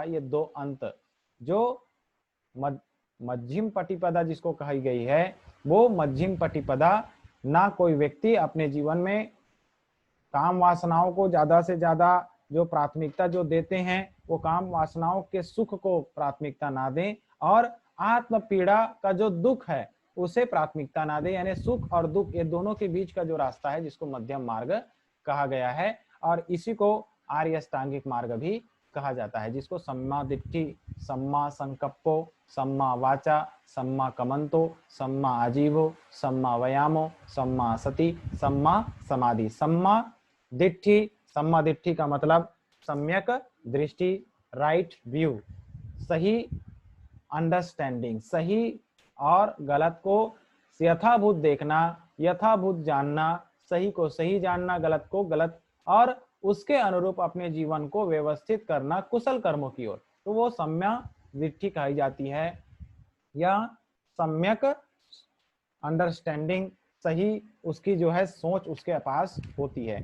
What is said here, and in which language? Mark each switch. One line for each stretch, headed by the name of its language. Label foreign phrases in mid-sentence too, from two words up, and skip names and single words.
Hindi: ये दो अंत जो मध्यम पटिपदा जिसको कही गई है, वो मध्यम पटिपदा, ना कोई व्यक्ति अपने जीवन में काम वासनाओं को ज्यादा से ज्यादा जो प्राथमिकता जो देते हैं, वो काम वासनाओं के सुख को प्राथमिकता ना दें, और आत्म पीड़ा का जो दुख है उसे प्राथमिकता ना दे। यानी सुख और दुख ये दोनों के बीच का जो रास्ता है, जिसको मध्यम मार्ग कहा गया है, और इसी को आर्य अष्टांगिक मार्ग भी कहा जाता है, जिसको
Pali: सम्मा दिट्ठि, सम्मा संकप्पो, सम्मा वाचा, सम्मा कमंतो, सम्मा आजीवो, सम्मा व्यायामो, सम्मा सति, सम्मा समाधि। सम्मा दिट्ठि
Hindi: का मतलब सम्यक दृष्टि,
English: right view,
Hindi: सही अंडरस्टैंडिंग, सही और गलत को यथाभूत देखना, यथाभूत जानना, सही को सही जानना, गलत को गलत, और उसके अनुरूप अपने जीवन को व्यवस्थित करना कुशल कर्मों की ओर, तो वो सम्या दृष्टि कही जाती है, या सम्यक अंडरस्टैंडिंग, सही उसकी जो है सोच उसके पास होती है।